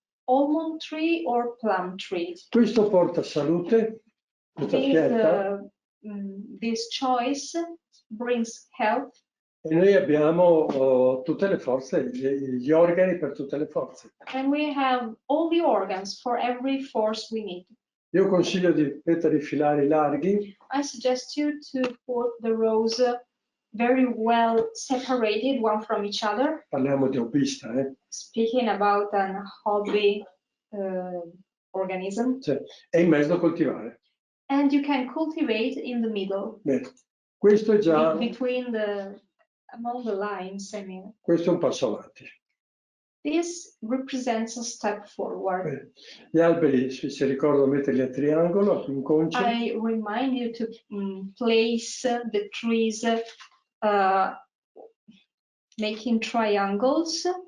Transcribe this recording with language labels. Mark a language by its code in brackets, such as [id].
[en] almond tree or plum tree. [it] Questo porta salute, questa scelta, [en] This choice brings health, [it] e noi abbiamo tutte le forze, gli organi per tutte le forze. [en] and we have all the organs for every force we need. [it] Io consiglio di mettere i filari larghi, [en] I suggest you to put the rows very well separated one from each other. [it] parliamo di hobbista, [en] Speaking about an hobby organism, [it] cioè, e in mezzo coltivare. [en] and you can cultivate in the middle, [it] Bene. Questo è già, [en] among the lines. I mean, [it] questo è un passo avanti. [en] this represents a step forward. [it] Bene. Gli alberi, se ricordo, metterli a triangolo, in conce. [en] I remind you to place the trees making triangles.